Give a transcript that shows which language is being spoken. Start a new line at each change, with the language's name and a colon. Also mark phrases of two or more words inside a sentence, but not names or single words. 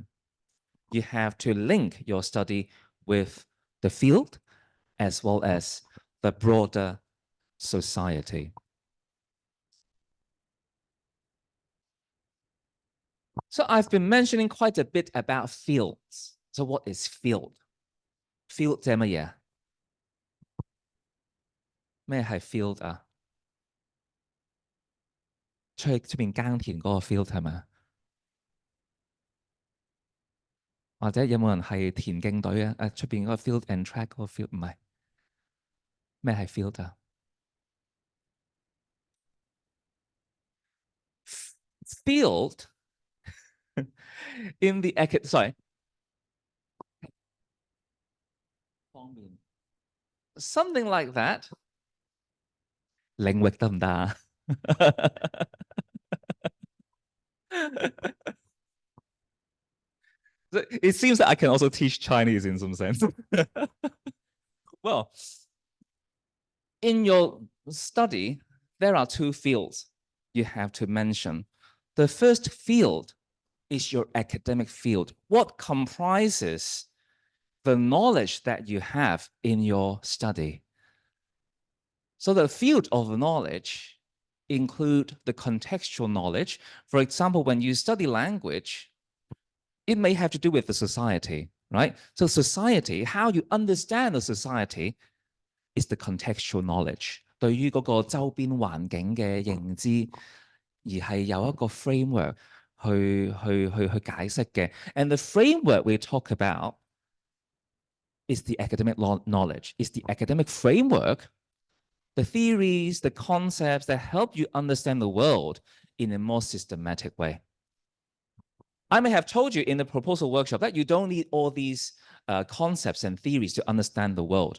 English: You have to link your study with the field as well as the broader society. So I've been mentioning quite a bit about fields. So what is field? Field
Cantonese: 係乜嘢？咩係 field 啊？出邊耕田嗰個 field 係咪？或者有冇人係田徑隊啊？出邊嗰個
English: field and track
Cantonese: 嗰個 field 唔係咩係 field 啊？Field in the sorry 方面 something like that 領域得唔得啊？ It seems that I can also teach Chinese in some sense.
English: Well, in your study, there are two fields you have to mention. The first field is your academic field. What comprises the knowledge that you have in your study? So the field of knowledge include the contextual knowledge. For example, when you study language, it may have to do with the society, right? So society, how you understand the society is the contextual knowledge.
Cantonese: 對於嗰個周邊環境嘅認知，而係有一個 framework 去解釋嘅。
English: And the framework we talk about is the academic knowledge, is the academic framework, the theories, the concepts that help you understand the world in a more systematic way. I may have told you in the proposal workshop that you don't need all these concepts and theories to understand the world.